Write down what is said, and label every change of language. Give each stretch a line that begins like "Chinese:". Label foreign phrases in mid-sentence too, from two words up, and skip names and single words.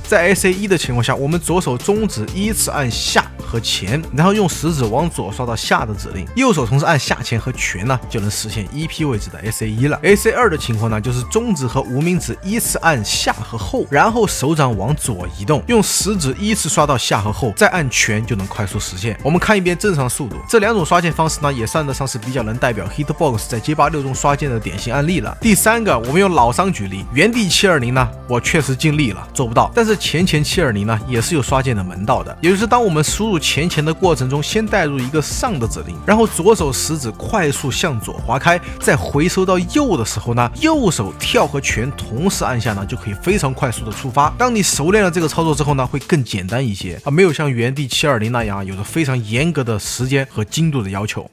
Chinese: 在 SA1 的情況下，我们左手中指依次按下和前，然後用食指往左刷到下的指令，右手同時按下前和拳呢，就能實现 EP 位置的 SA1 了。SA2 的情況呢，就是中指和无名指依次按下和後，然後手掌往左移動，用食指依次刷到下和後，再按拳就能快速實現。我們看一遍正常速度，這2種刷鍵方式呢，也算得上是比較能代表 Hitbox 在街霸6中刷鍵的典型案例了。第3個，我們用老桑舉例，原地720呢，我確實盡力了，做不到，但是前720呢，也是有刷鍵的門道的。也就是當我們輸入前的過程中，先帶入一個上的指令，然後左手食指快速向左滑開，再回收到右的時候呢，右手跳和拳同時按下呢，就可以非常快速的觸發。當你熟練了這個操作之後呢，會更簡單一些啊，沒有像原地720那樣有着非常嚴格的時間和精度的要求。